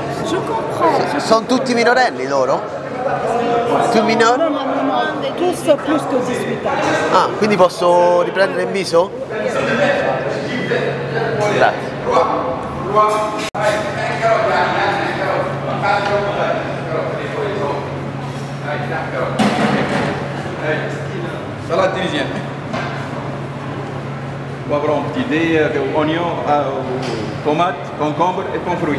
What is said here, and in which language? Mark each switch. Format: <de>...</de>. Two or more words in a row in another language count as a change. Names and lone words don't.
<fr>Je comprends.</fr> <it>Sono tutti minorenni loro? Tu minore?</it> <fr>Tous plus que 18 ans.</fr> <it>Ah, quindi posso riprendere il viso? Grazie.</it> <fr>Salade tunisienne. Poivron, petit dé, oignon, tomate, concombre et pommes fruits.</fr>